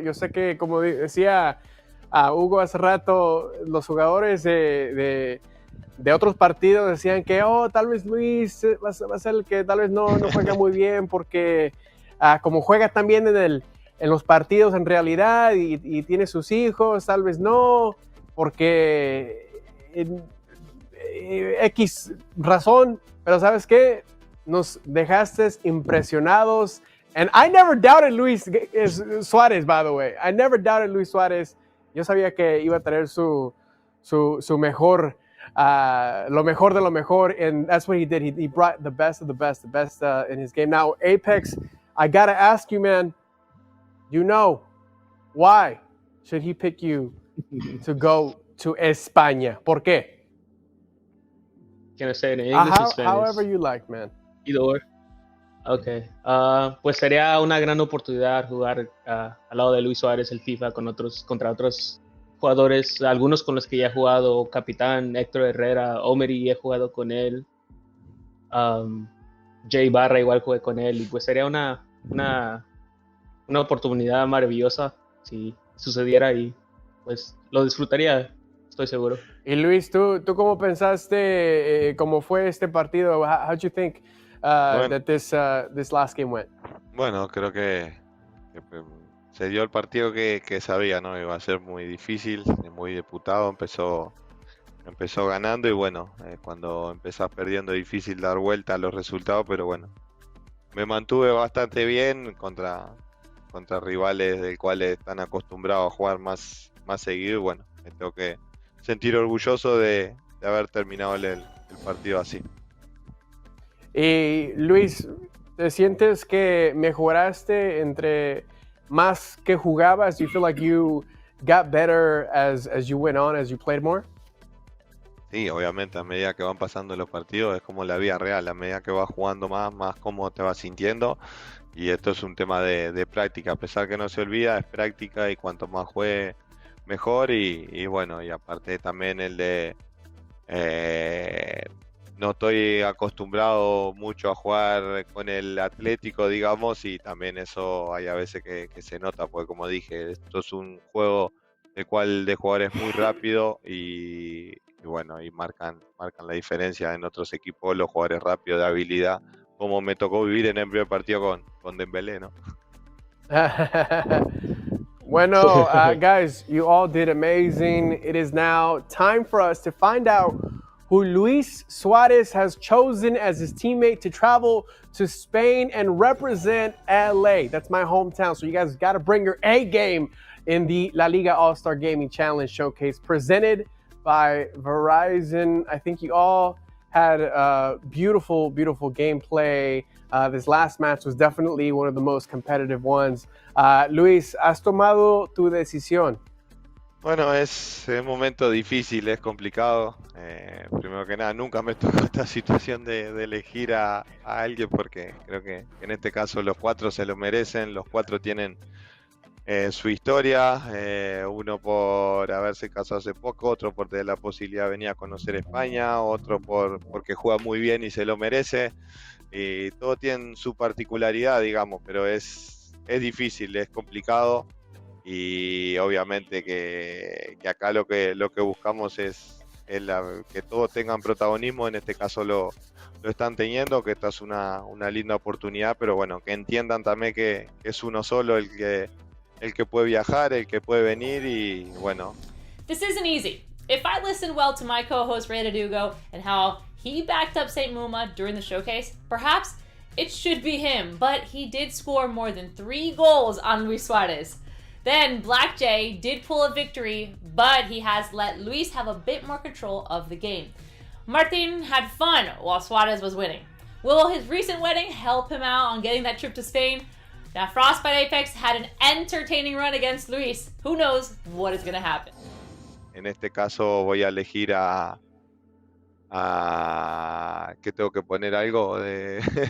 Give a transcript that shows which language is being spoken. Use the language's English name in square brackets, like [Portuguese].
[Spanish] Yo sé que, como decía Hugo hace rato, los jugadores de otros partidos decían que, tal vez Luis va a ser el que tal vez no juega muy bien porque como juega también en los partidos en realidad y tiene sus hijos, tal vez no, porque X razón, pero ¿sabes qué? Nos dejaste impresionados. [English] And I never doubted Luis Suárez, by the way. I never doubted Luis Suárez. [Spanish] Yo sabía que iba a tener su mejor, lo mejor de lo mejor, [English] and that's what he did. He brought the best of the best in his game. Now, Apex, I gotta ask you, man, why should he pick you to go to España? [Spanish] ¿Por qué? [English] Can I say it in English or Spanish? However you like, man. Either or. Okay. [Spanish] Pues sería una gran oportunidad jugar al lado de Luis Suárez el FIFA contra otros jugadores, algunos con los que ya he jugado, Capitán, Héctor Herrera, Omeri, he jugado con él, Jay Barra igual jugué con él, y pues sería una oportunidad maravillosa si sucediera y pues lo disfrutaría, estoy seguro. Y Luis, ¿tú cómo pensaste cómo fue este partido? [English] How do you think that this last game went? [Spanish] Bueno, creo que se dio el partido que sabía, ¿no? Iba a ser muy difícil, muy disputado, empezó ganando y bueno, cuando empezás perdiendo es difícil dar vuelta a los resultados, pero bueno, me mantuve bastante bien contra rivales del cuales están acostumbrados a jugar más seguido y bueno, me tengo que sentir orgulloso de haber terminado el partido así. Y Luis, ¿te sientes que mejoraste entre más que jugabas? [English] Do you feel like you got better as you went on, as you played more? [Spanish] Sí, obviamente a medida que van pasando los partidos es como la vida real, a medida que vas jugando más cómo te vas sintiendo y esto es un tema de práctica, a pesar que no se olvida, es práctica y cuanto más juegue mejor y bueno, y aparte también el de no estoy acostumbrado mucho a jugar con el Atlético, digamos, y también eso hay a veces que se nota, porque como dije, esto es un juego de jugadores muy rápido y bueno, y marcan la diferencia en otros equipos, los jugadores rápidos de habilidad, como me tocó vivir en el primer partido con Dembélé, ¿no? [English] Bueno, guys, you all did amazing. It is now time for us to find out who Luis Suárez has chosen as his teammate to travel to Spain and represent LA. That's my hometown, so you guys got to bring your A game in the LaLiga All-Star Gaming Challenge Showcase presented by Verizon. I think you all had beautiful gameplay. This last match was definitely one of the most competitive ones. [Spanish] Luis, ¿has tomado tu decisión? Bueno, es un momento difícil, es complicado. Primero que nada, nunca me tocó esta situación de elegir a alguien porque creo que en este caso los 4 se lo merecen, los 4 tienen su historia, uno por haberse casado hace poco, otro por tener la posibilidad de venir a conocer España, otro porque juega muy bien y se lo merece, y todos tienen su particularidad, digamos, pero es difícil, es complicado. Y obviamente que acá lo que buscamos es que todos tengan protagonismo, en este caso lo están teniendo, que esta es una linda oportunidad, pero bueno, que entiendan también que es uno solo el que puede viajar, el que puede venir y bueno. [English] This isn't easy. If I listened well to my co-host Ray Dugo and how he backed up St. Muma during the showcase, perhaps it should be him, but he did score more than 3 goals on Luis Suárez. Then Black Jay did pull a victory, but he has let Luis have a bit more control of the game. Martin had fun while Suarez was winning. Will his recent wedding help him out on getting that trip to Spain? Now, Frostbite Apex had an entertaining run against Luis. Who knows what is going to happen? [Spanish] En este caso voy a elegir ¿qué tengo que poner? Algo de...